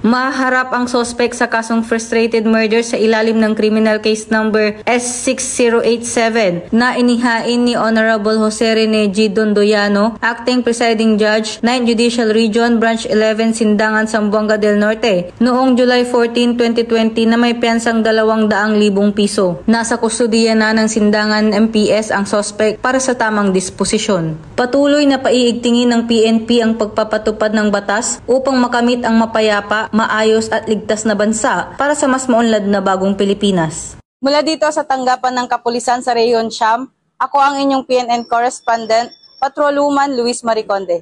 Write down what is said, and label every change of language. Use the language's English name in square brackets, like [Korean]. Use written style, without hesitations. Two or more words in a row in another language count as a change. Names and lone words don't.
[Filipino] Maharap ang sospek sa kasong [English] frustrated murder [Filipino] sa ilalim ng [English] criminal case number [Filipino] S6087 na inihain ni Honorable Jose Rene G. Dondoyano, Acting Presiding Judge, 9th Judicial Region, Branch 11, Sindangan, Zamboanga del Norte, noong July 14, 2020 na may piyansang 200,000 piso. Nasa kustudiya na ng Sindangan MPS ang sospek para sa tamang disposisyon. Patuloy na paiigtingin ng PNP ang pagpapatupad ng batas upang makamit ang mapayapa, maayos at ligtas na bansa para sa mas maunlad na bagong Pilipinas. Mula dito sa tanggapan ng Kapulisan sa Rehiyon Siam, ako ang inyong PNN correspondent, Patrolwoman Luis Mariconde.